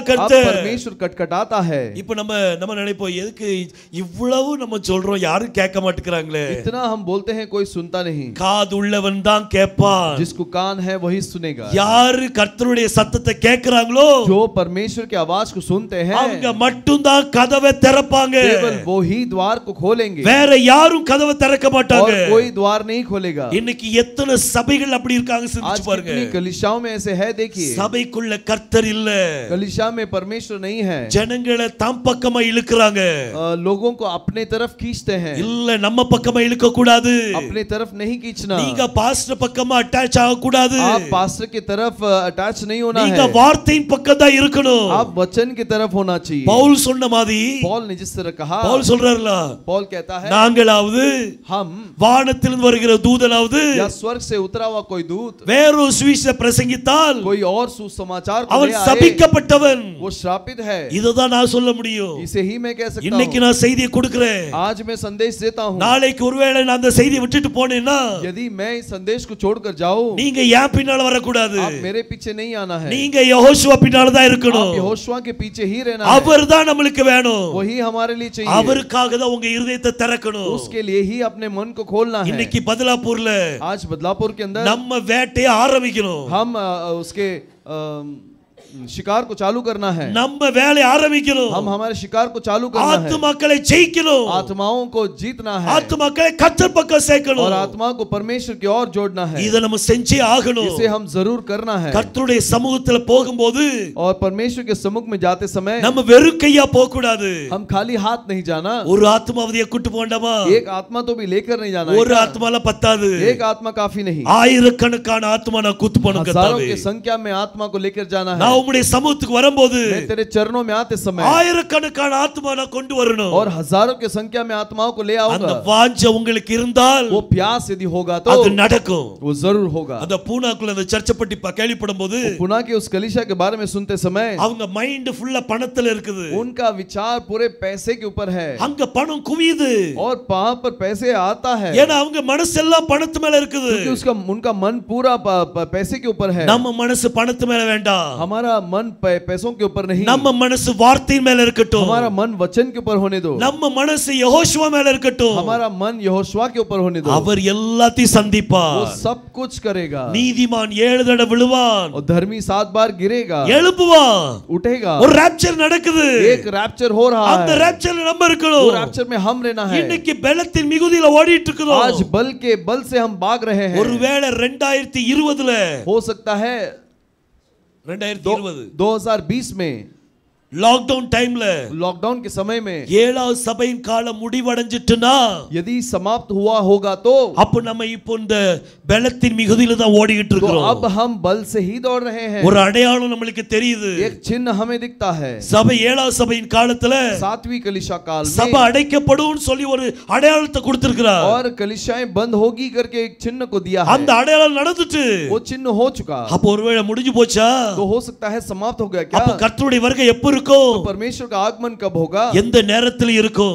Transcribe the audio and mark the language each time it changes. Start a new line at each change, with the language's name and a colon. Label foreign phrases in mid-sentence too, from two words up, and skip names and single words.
Hindi: अब
Tamil: கர்த்தர்
Hindi: परमेश्वर खटखटाता है.
Tamil: இப்போ நம்ம நினைப்போம், எதுக்கு இவ்வளவு நம்ம சொல்றோம், யாரும் கேட்க மாட்டேங்கறாங்களே.
Hindi: इतना हम बोलते हैं, कोई सुनता नहीं.
Tamil: காது உள்ளவன் தான் கேட்பான்.
Hindi: जिसको कान है वही सुनेगा.
Tamil: யார் கர்த்தருடைய சத்தத்தை கேட்கறாங்களோ,
Hindi: जो परमेश्वर की आवाज को सुनते हैं,
Tamil: அவங்க மட்டும் தான் கதவை திறப்பாங்க.
Hindi: केवल वो ही द्वार को खोलेंगे.
Tamil: வேற யாரும் கதவை திறக்க மாட்டாங்க.
Hindi: और कोई द्वार नहीं खोलेगा.
Tamil: இன்னைக்கு எத்தனை சபைகள் அப்படி இருக்காங்க சிந்திச்சு பாருங்க.
Hindi: कितनी कलीसियाओं में ऐसे है, देखिए.
Tamil: சபைக்குள்ள கர்த்தர் இல்ல.
Hindi: कलीसिया में परमेश्वर नहीं है.
Tamil: ஜனங்களை தம் பக்கமா இழுக்கறாங்க.
Hindi: लोगों को अपने तरफ खींचते हैं.
Tamil: இல்ல, நம்ம பக்கமா இழுக்க கூடாது.
Hindi: अपने तरफ नहीं खींचना.
Tamil: நீங்க பாஸ்டர் பக்கமா அட்டாச் ஆக கூடாது.
Hindi: आप पास्टर की तरफ अटैच नहीं होना
Tamil: நீங்க
Hindi: है.
Tamil: வார்த்தையின் பக்கம் தான் இருக்கணும்.
Hindi: आप वचन की तरफ होना चाहिए.
Tamil: பவுல் சொன்ன மாதிரி,
Hindi: पौल ने जिस तरह कहा,
Tamil: பவுல் சொல்றாருல,
Hindi: पौल कहता है,
Tamil: நாங்களாவது
Hindi: हम
Tamil: வானத்திலிருந்து வருகிற தூதனாவது
Hindi: या स्वर्ग से उतरा हुआ कोई दूत
Tamil: வேறொரு சுவிசேஷ பிரசங்கித்தால்
Hindi: कोई और सुसमाचार को
Tamil: அவன்
Hindi: ले आए,
Tamil: சபிக்கப்பட்டவன்.
Hindi: वो श्रापित है.
Tamil: இதுதான் நான் சொல்ல முடியும்.
Hindi: इसे ही मैं कह सकता
Tamil: இன்னைக்கு
Hindi: हूं.
Tamil: நான் செய்தியை கொடுக்கிறேன்.
Hindi: आज मैं संदेश देता हूं.
Tamil: நாளைக்கு ஒருவேளை நான் அந்த செய்தியை விட்டுட்டு போனேன்னா,
Hindi: यदि मैं इस संदेश को छोड़कर जाऊं,
Tamil: நீங்க ஏன் பின்னால வர கூடாது.
Hindi: आप मेरे पीछे नहीं आना है.
Tamil: நீங்க யெகோஷுவா பின்னால தான் இருக்கணும்.
Hindi: आप यहोशुआ के पीछे ही रहना है.
Tamil: அவர்தான் நமக்கு வேணும்.
Hindi: वही हमारे लिए चाहिए.
Tamil: அவருக்காக தான் உங்க இதயத்தை திறக்கணும்.
Hindi: उसके लिए ही अपने मन को खोलना है.
Tamil: இன்னைக்கு बदलापुर
Hindi: आज बदलापुर के अंदर
Tamil: நம்ம வேட்டையை ஆரம்பிக்கணும்.
Hindi: हम उसके शिकार को चालू करना है,
Tamil: நம்ம வேலை ஆரம்பிக்கணும்.
Hindi: हम हमारे शिकार को चालू करना है,
Tamil: ஆத்துமாக்களை ஜெயிக்கணும்.
Hindi: आत्माओं को जीतना है
Tamil: ஆத்துமாக்களை கர்த்தர் பக்கம் சேர்க்கணும்.
Hindi: और आत्मा को परमेश्वर की ओर जोड़ना है।
Tamil: இத நம்ம செஞ்சே ஆகணும்.
Hindi: इसे हम जरूर करना है।
Tamil: கர்த்தருடைய சமூகத்துல போகும்போது
Hindi: और परमेश्वर के सम्मुख में जाते समय
Tamil: நம்ம வெறும் கையா போக கூடாது.
Hindi: हम खाली हाथ नहीं जाना।
Tamil: ஒரு ஆத்மாவதிய கூட்டி போண்டமா,
Hindi: एक आत्मा तो भी लेकर नहीं जाना।
Tamil: ஒரு ஆத்மால பத்தாது.
Hindi: एक आत्मा काफी नहीं,
Tamil: ஆயிரக்கணக்கான ஆத்மா நான் கூட்டி போணும்
Hindi: हजारों
Tamil: கர்த்தாவே.
Hindi: की संख्या में आत्मा को लेकर जाना है।
Tamil: நான் உம்முடைய சமூகத்துக்கு வரும்போது
Hindi: मैं तेरे चरणों में आते समय
Tamil: ஆயிரக்கணக்கான ஆத்மா நான் கொண்டு வரணும்.
Hindi: और हजारों की संख्या में आत्माओं को ले
Tamil: அந்த
Hindi: आऊंगा।
Tamil: வாஞ்சை உங்களுக்கு இருந்தால்
Hindi: वो प्यास यदि होगा तो
Tamil: அது நடக்கும்.
Hindi: वो जरूर होगा।
Tamil: அந்த பூனாக்குள்ள அந்த சர்ச்சை பத்தி கேள்விப்படும்போது
Hindi: पुना के उस कलीसिया के बारे में सुनते समय
Tamil: அவங்க
English: mind fulla
Tamil: பணத்துல இருக்குது.
Hindi: उनका विचार पूरे पैसे के ऊपर है
Tamil: அங்க பணம் குவியுது.
Hindi: और वहां पर पैसे आता है
Tamil: ஏன்னா அவங்க மனசெல்லாம் பணத்து மேல இருக்குது.
Hindi: क्योंकि उनका मन पूरा पैसे के ऊपर है।
Tamil: நம்ம மனசு பணத்து மேல வேண்டாம்.
Hindi: हमारा मन पैसों के ऊपर नहीं,
Tamil: நம்ம மனசு வார்த்தையின் மேல இருக்கட்டும்.
Hindi: हमारा मन वचन के ऊपर होने दो।
Tamil: நம்ம மனசு யெகோஷுவா மேல இருக்கட்டும்.
Hindi: हमारा मन यहोशुआ के ऊपर होने दो।
Tamil: அவர் எல்லாத்தையும் சந்திப்பார்.
Hindi: वो सब कुछ करेगा।
Tamil: நீதிமான் 7 தடவை விழுவான்,
Hindi: और धर्मी 7 बार गिरेगा,
Tamil: எழும்புவான்,
Hindi: उठेगा।
Tamil: ஒரு ரேப்சர் நடக்குது.
Hindi: एक रैप्चर हो रहा
Tamil: அந்த
Hindi: है,
Tamil: ரேப்சர்ல நம்ம
Hindi: वो
Tamil: இருக்கணும்.
Hindi: रैप्चर में हम रहना है।
Tamil: இன்னைக்கு பலத்தின் மிகுதியில ஓடிட்டு இருக்கோம்.
Hindi: आज बल के बल से हम भाग रहे हैं।
Tamil: ஒருவேளை 2020ல
Hindi: हो सकता है
Tamil: 2020
Hindi: 2020 में
English: lockdown timela
Hindi: लॉकडाउन के समय में
Tamil: ஏழாவது சபையின் காலம் முடிவடைஞ்சிட்டுனா
Hindi: यदि समाप्त हुआ होगा तो
Tamil: அப்ப நம்ம இப்போ இந்த பலத்தின் மிகுதியில தான் ஓடிட்டு இருக்கோம்.
Hindi: अब हम बल से ही दौड़ रहे हैं।
Tamil: ஒரு அடையாளம் நமக்கு தெரியுது.
Hindi: एक चिन्ह हमें दिखता है।
Tamil: சபை ஏழாவது சபையின் காலத்துல
Hindi: 7वीं कलीसिया काल में
Tamil: சபை அடைக்கப்படும் சொல்லி ஒரு அடையாளத்தை கொடுத்திருக்கிறார்.
Hindi: और कलीसियाएं बंद होगी करके एक चिन्ह को दिया है।
Tamil: அந்த அடையாளம் நடந்துட்டு
Hindi: वो चिन्ह हो चुका।
Tamil: அப்ப ஒருவேளை முடிஞ்சு போச்சா?
Hindi: तो हो सकता है समाप्त हो गया क्या?
Tamil: அப்ப கர்த்தருடைய வருகை எப்ப இருக்கும்?
Hindi: तो परमेश्वर का आगमन कब होगा?
Tamil: எந்த நேரத்துல இருக்கும்?